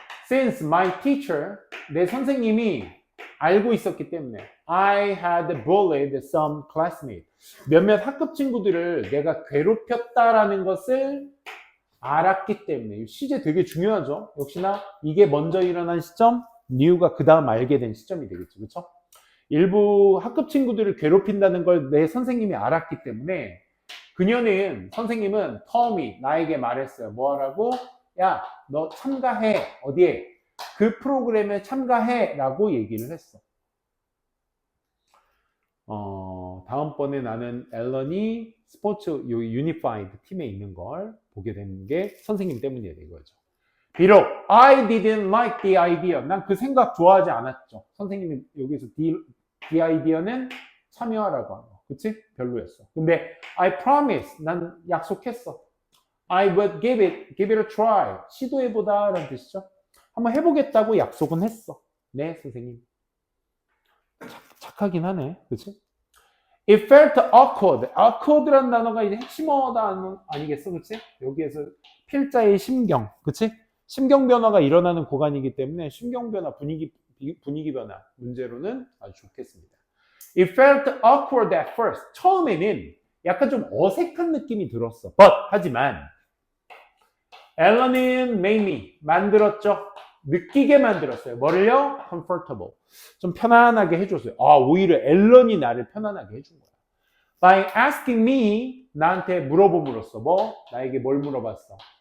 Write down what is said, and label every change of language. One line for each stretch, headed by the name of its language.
English: Since my teacher,
Korean: 내 선생님이 알고 있었기 때문에,
English: I had bullied some classmates.
Korean: 몇몇 학급 친구들을 내가 괴롭혔다라는 것을 알았기 때문에, 이 시제 되게 중요하죠. 역시나 이게 먼저 일어난 시점, knew가 그 다음 알게 된 시점이 되겠죠. 그렇죠? 일부 학급 친구들을 괴롭힌다는 걸 내 선생님이 알았기 때문에 그녀는 선생님은 텀이 나에게 말했어요. 뭐 하라고? 야, 너 참가해. 어디에? 그 프로그램에 참가해 라고 얘기를 했어. 다음번에 나는 앨런이 스포츠 유니파이드 팀에 있는 걸 보게 된 게 선생님 때문이에요. 이거죠. 비록
English: I didn't like the idea.
Korean: 난 그 생각 좋아하지 않았죠. 선생님이 여기서 the idea는 참여하라고 한 거. 그치? 별로였어. 근데
English: I promise.
Korean: 난 약속했어.
English: I would give it a try.
Korean: 시도해보다 라는 뜻이죠. 한번 해보겠다고 약속은 했어. 네, 선생님. 착하긴 하네. 그치?
English: It felt awkward.
Korean: awkward란 단어가 이제 핵심어다 아니겠어? 그치? 여기에서 필자의 심경. 그치? 심경 변화가 일어나는 구간이기 때문에 심경 변화, 분위기 변화 문제로는 아주 좋겠습니다.
English: It felt awkward at first.
Korean: 처음에는 약간 좀 어색한 느낌이 들었어. 하지만 앨런은
English: made me
Korean: 만들었죠. 느끼게 만들었어요. 뭐를요? comfortable. 좀 편안하게 해줬어요. 오히려 앨런이 나를 편안하게 해준 거야.
English: By asking me,
Korean: 나한테 물어봄으로써 나에게 뭘 물어봤어?